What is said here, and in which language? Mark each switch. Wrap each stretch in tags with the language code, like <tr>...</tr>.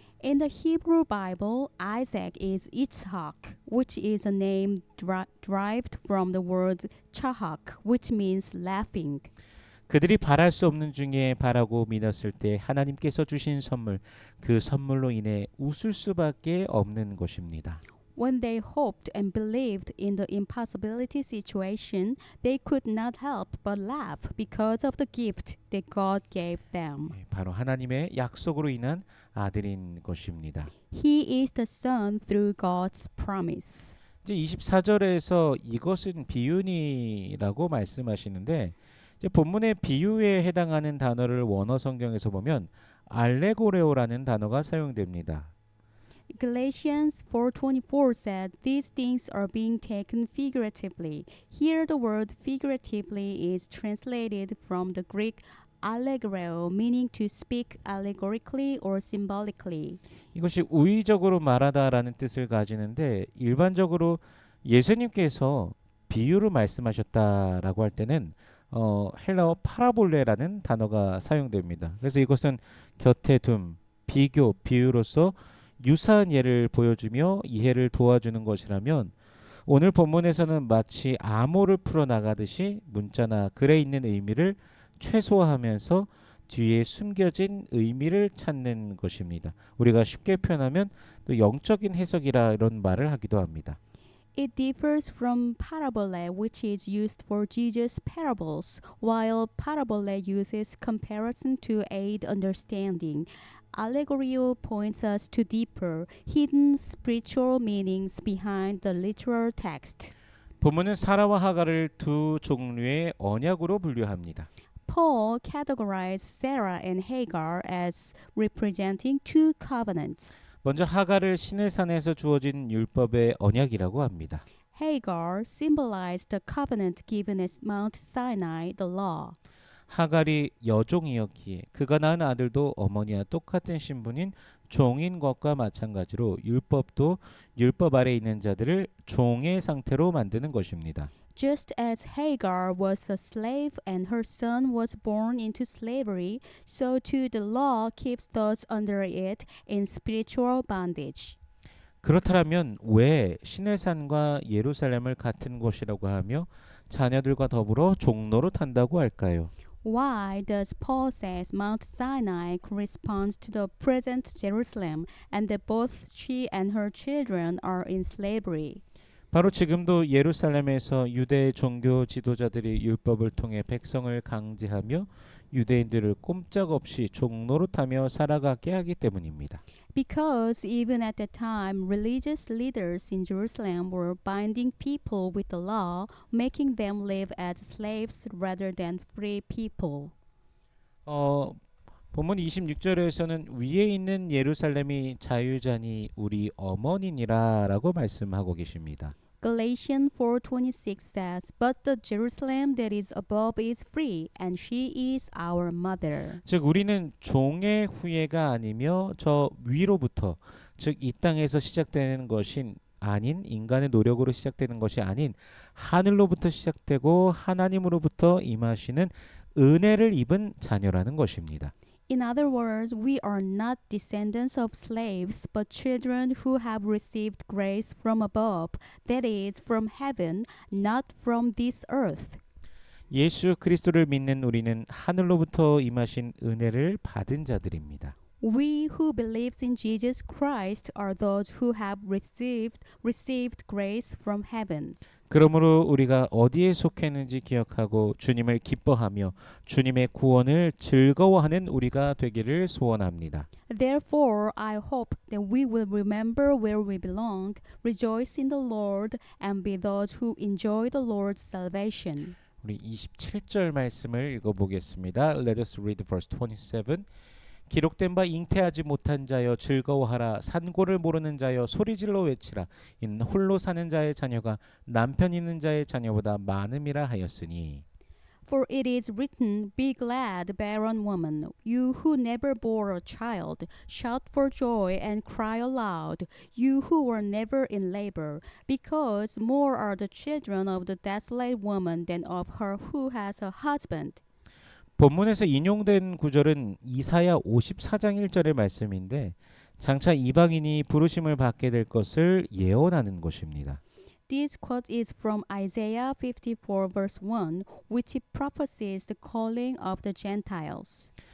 <en>In the Hebrew Bible, Isaac is Yitzhak, which is a name derived from the word chahak, which means laughing.</en> <ko>그들이 바랄 수 없는 중에 바라고 믿었을 때 하나님께서 주신 선물, 그 선물로 인해 웃을 수밖에 없는 것입니다.</ko> <en>When they hoped and believed in the impossibility situation, they could not help but laugh because of the gift that God gave them.</en> <ko>바로 하나님의 약속으로 인한 아들인 것입니다.</ko> <en>He is the son through God's promise.</en> <ko>이제 24절에서 이것은 비유니라고 말씀하시는데 이제 본문의 비유에 해당하는 단어를 원어 성경에서 보면 알레고레오라는 단어가 사용됩니다.</ko> <en>Galatians 4:24 said, "These things are being taken figuratively." Here the word figuratively is translated from the Greek allegoreo, meaning to speak allegorically or symbolically.</en> <ko>이것이 우의적으로 말하다라는 뜻을 가지는데 일반적으로 예수님께서 비유로 말씀하셨다라고 할 때는 헬라어 파라볼레라는 단어가 사용됩니다. 그래서 이것은 곁에 둠, 비교, 비유로서 유사한 예를 보여주며 이해를 도와주는 것이라면 오늘 본문에서는 마치 암호를 풀어나가듯이 문자나 글에 있는 의미를 최소화하면서 뒤에 숨겨진 의미를 찾는 것입니다. 우리가 쉽게 표현하면 또 영적인 해석이라 이런 말을 하기도 합니다.</ko> <en>It differs from parabole, which is used for Jesus' parables, while parabole uses comparison to aid understanding. Allegorio points us to deeper, hidden spiritual meanings behind the literal text.</en> <ko>본문은 사라와 하갈을 두 종류의 언약으로 분류합니다.</ko> <en>Paul categorized Sarah and Hagar as representing two covenants.</en> <ko>먼저 하갈을 시내산에서 주어진 율법의 언약이라고 합니다.</ko> <en>Hagar symbolized the covenant given at Mount Sinai, the law.</en> <ko>하갈이 여종이었기에 그가 낳은 아들도 어머니와 똑같은 신분인 종인 것과 마찬가지로 율법도 율법 아래 있는 자들을 종의 상태로 만드는 것입니다.</ko> <en>Just as Hagar was a slave and her son was born into slavery, so too the law keeps those under it in spiritual bondage.</en> <ko>그렇다면 왜 시내산과 예루살렘을 같은 곳이라고 하며 자녀들과 더불어 종로로 탄다고 할까요?</ko> <en>Why does Paul says Mount Sinai corresponds to the present Jerusalem and that both she and her children are in slavery?</en> <ko>바로 지금도 예루살렘에서 유대 종교 지도자들이 율법을 통해 백성을 강제하며 유대인들을 꼼짝없이 종로로 타며 살아가게 하기 때문입니다.</ko> <en>Because even at that time, religious leaders in Jerusalem were binding people with the law, making them live as slaves rather than free people.</en> <ko>본문 26절에서는 위에 있는 예루살렘이 자유자니 우리 어머니니라라고 말씀하고 계십니다.</ko> <en>Galatians 4:26 says, "But the Jerusalem that is above is free, and she is our mother."</en> <ko>즉 우리는 종의 후예가 아니며 저 위로부터 즉 이 땅에서 시작되는 것인 아닌 인간의 노력으로 시작되는 것이 아닌 하늘로부터 시작되고 하나님으로부터 임하시는 은혜를 입은 자녀라는 것입니다.</ko> <en>In other words, we are not descendants of slaves, but children who have received grace from above, that is, from heaven, not from this earth.</en> <ko>예수 그리스도를 믿는 우리는 하늘로부터 임하신 은혜를 받은 자들입니다.</ko> <en>We who believes in Jesus Christ are those who have received grace from heaven.</en> <ko>그러므로 우리가 어디에 속했는지 기억하고 주님을 기뻐하며 주님의 구원을 즐거워하는 우리가 되기를 소원합니다.</ko> <en>Therefore, I hope that we will remember where we belong, rejoice in the Lord, and be those who enjoy the Lord's salvation.</en> <ko>우리 27절 말씀을 읽어보겠습니다.</ko> <en>Let us read verse 27.</en> <ko>기록된 바 잉태하지 못한 자여 즐거워하라. 산고를 모르는 자여 소리질러 외치라. 이는 홀로 사는 자의 자녀가 남편 있는 자의 자녀보다 많음이라 하였으니.</ko> <en>For it is written, "Be glad, barren woman, you who never bore a child. Shout for joy and cry aloud, you who were never in labor, because more are the children of the desolate woman than of her who has a husband."</en> <ko>본문에서 인용된 구절은 이사야 54장 1절의 말씀인데 장차 이방인이 부르심을 받게 될 것을 예언하는 것입니다.</ko> <en>This quote is from Isaiah 54 verse 1, which prophesies the calling of the Gentiles.</en>